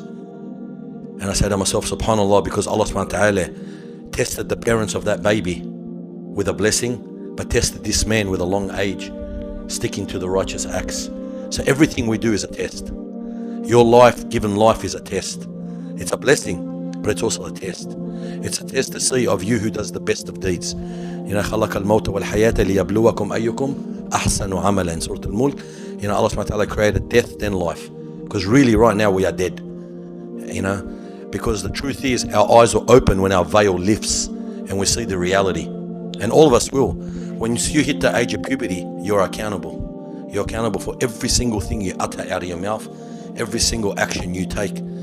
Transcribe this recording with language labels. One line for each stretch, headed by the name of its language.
English: And I say to myself, subhanAllah, because Allah subhanahu wa ta'ala tested the parents of that baby with a blessing, but tested this man with a long age, sticking to the righteous acts. So everything we do is a test. Your life, given life, is a test. It's a blessing, but it's also a test. It's a test to see of you who does the best of deeds.
Arabic: خَلَقَ الْمَوْتَ وَالْحَيَاةَ لِيَبْلُوَكُمْ أَيُّكُمْ أَحْسَنُ عَمَلًا
English: in Surah Al-Mulk. Allah subhanahu wa ta'ala created death then life. Because really right now we are dead. Because the truth is, our eyes will open when our veil lifts and we see the reality. And all of us will. When you hit the age of puberty, you're accountable. You're accountable for every single thing you utter out of your mouth, every single action you take.